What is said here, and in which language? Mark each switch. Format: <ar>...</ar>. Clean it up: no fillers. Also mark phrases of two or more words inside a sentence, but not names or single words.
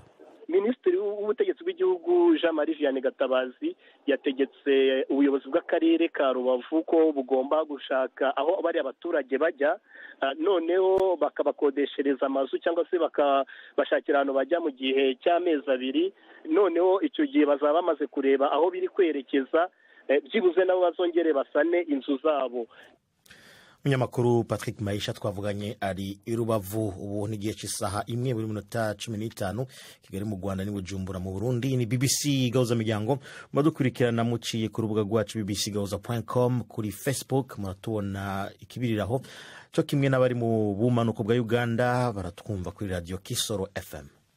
<rw>Minisitiri w'ubutegetsi bw'igihugu Jean Marie Vianney Gatabazi yategetse ubuyobozi bw'akarere ka Rubavu ko bugomba gushaka aho bari abaturage bajya, noneho bakabakodeshereza amazu cyangwa se bakabashakira ahantu bajya mu gihe cy'amezi 2, noneho icyo gihe bazaba bamaze kureba aho biri kwerekeza, byibuze nabo bazongere basane inzu zabo. Munyamakuru Patrick Maisha twavuganye ari i Rubavu. Ubu n'igihe cy'isaha 1:15 Kigali mu Rwanda ni Bujumbura mu Burundi. Ni BBC Gahuza Miryango, mudukurikirana muciye ku rubuga rwacu bbcgahuza.com, kuri Facebook muratubona ikibiriraho, cyo kimwe n'abari mu bumanuko bwa Uganda baratwumva kuri Radio Kisoro FM.</rw>